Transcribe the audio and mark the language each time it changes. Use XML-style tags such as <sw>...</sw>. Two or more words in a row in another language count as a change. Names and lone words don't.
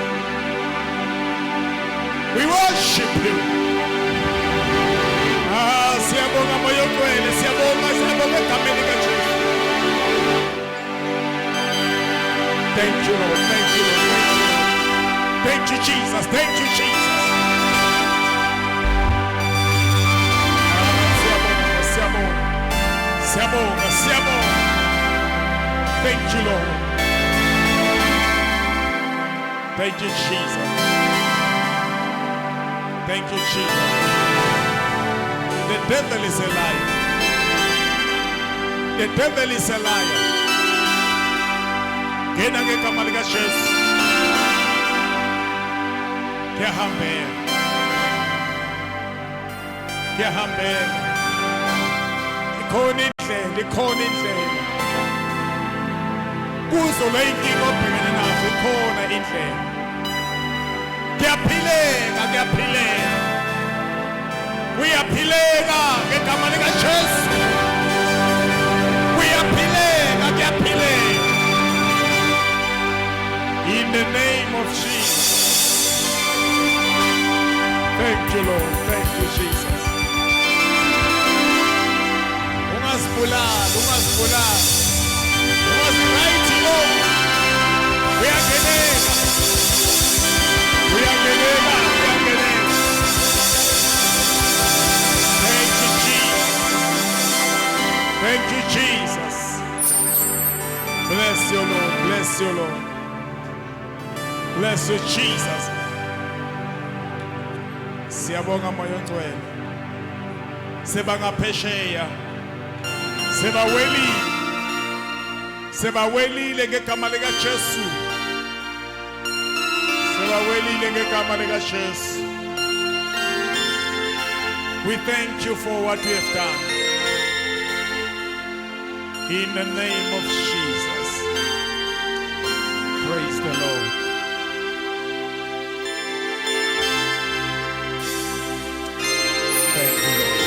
<en>We worship you.</en> <zu>Siyabonga moyo kwele, siyabonga egameni likaJesu.</zu> <en>Thank you, Lord. Thank you, Lord. Thank you, Jesus. Thank you, Jesus.</en> <zu>Siyabonga, siyabonga.</zu> <en>Thank you, Lord. Thank you, Jesus. Thank you, Jesus. The devil is a liar. The devil is a liar.</en> <zu>Gena ngegama likaJesu. Kuyahambeka. Kuyahambeka. Ikhona indlela, ikhona indlela. Kuzo le inkinga obhekene nazo ikhona indlela. Kuyaphileka, kuyaphileka. Kuyaphileka ngegama likaJesu. Kuyaphileka, kuyaphileka.</zu> <en>In the name of Jesus. Thank you, Lord. Thank you, Jesus.</en> <zu>Ungazibulali, ungazibulali. Ungazirayithi Lord. Kuyangeneka. Kuyangeneka, kuyangeneka.</zu> <en>Thank you, Jesus. Thank you, Jesus. Bless you, Lord. Bless you, Lord. Bless you, Jesus.</en> <zu>Siyabonga moyo ngcwele. Sebangaphesheya. Sebawelile. Sebawelile ngegama likaJesu. Sebawelile ngegama likaJesu.</zu> <en>We thank you for what you have done. In the name of Jesus. Praise the Lord. Thank you, Lord.</en>